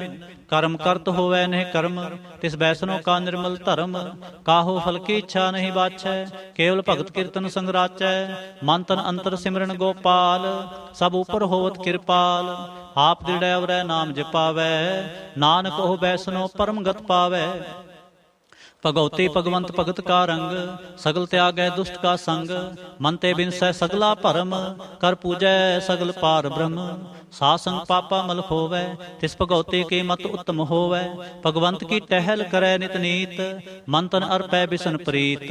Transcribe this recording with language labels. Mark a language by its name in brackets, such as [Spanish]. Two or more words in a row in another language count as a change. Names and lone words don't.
[Hindi] कर्म करत होवै नेह कर्म, तिस बैसनो का निर्मल धर्म। काहो फल की इच्छा नहीं बाछै, केवल भगत कीर्तन संग राचै। मन तन अंतर सिमरन गोपाल, सब ऊपर होवत कृपाल। आप दृढ़ अवरै नाम जपावै, नानक ओह बैसनो परम गत पावै। भगउती भगवंत भगत का रंग, सगल तिआगै दुशट का संग। मन ते बिनसै सगला भरम, कर पूजै सगल पार ब्रहम। साध संग पापा मल होवै, तिस भगउती की मत उतम होवै। भगवंत की टहिल करै नित नीत, मन तन अरपै बिसन प्रीत।